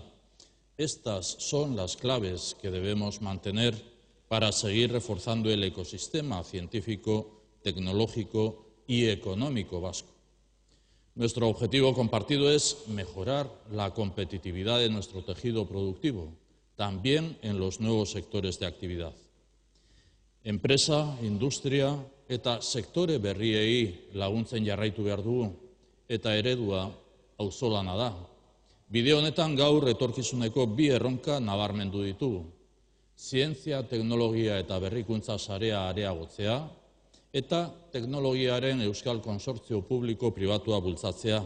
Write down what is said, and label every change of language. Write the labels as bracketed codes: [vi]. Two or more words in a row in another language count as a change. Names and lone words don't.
[es] Estas son las claves que debemos mantener para seguir reforzando el ecosistema científico, tecnológico y económico vasco. Nuestro objetivo compartido es mejorar la competitividad de nuestro tejido productivo, también en los nuevos sectores de actividad. [eu] Empresa, industria, eta sektore berriei laguntzen jarraitu behar dugu, eta eredua auzolana da. Bide honetan gaur etorkizuneko bi erronka nabarmendu ditugu. Zientzia, teknologia eta berrikuntza sarea areagotzea, eta teknologiaren euskal konsortzio publiko-pribatua bultzatzea.